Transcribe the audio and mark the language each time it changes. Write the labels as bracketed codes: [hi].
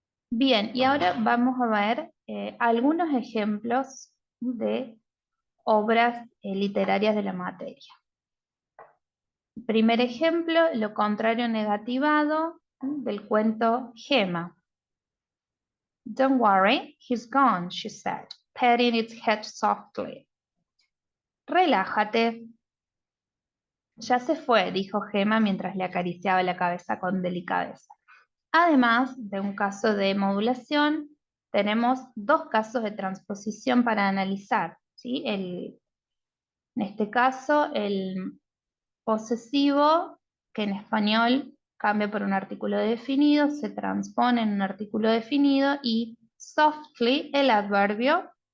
[es] Bien, y ahora vamos a ver algunos ejemplos de obras literarias de la materia. Primer ejemplo, lo contrario negativado del cuento Gemma. [en] Don't worry, he's gone, she said, patting its head softly. [es] Relájate. Ya se fue, dijo Gemma mientras le acariciaba la cabeza con delicadeza. Además de un caso de modulación, tenemos dos casos de transposición para analizar, ¿sí? En este caso, el posesivo, que en español cambia por un artículo definido, se transpone en un artículo definido, y softly, el adverbio